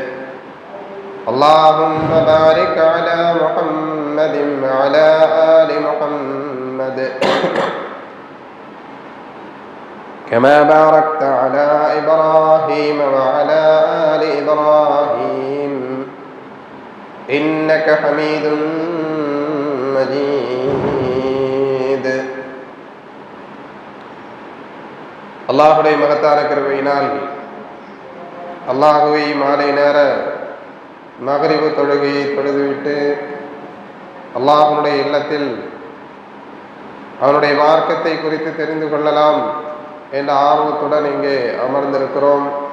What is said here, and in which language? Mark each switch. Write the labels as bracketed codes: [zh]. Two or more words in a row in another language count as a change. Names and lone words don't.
[ar] اللهم بارك على محمد وعلى آل محمد كما باركت على إبراهيم وعلى آل إبراهيم إنك حميد مجيد. [ta] அல்லாஹுடைய மகத்தான கிருபையினால் அல்லாஹுவை மாலை நேர மகரிபு தொழுகையை தொழுதுவிட்டு அல்லாஹுடைய இல்லத்தில் அவனுடைய மார்க்கத்தை குறித்து தெரிந்து கொள்ளலாம் என்ற ஆர்வத்துடன் இங்கே அமர்ந்திருக்கிறோம்.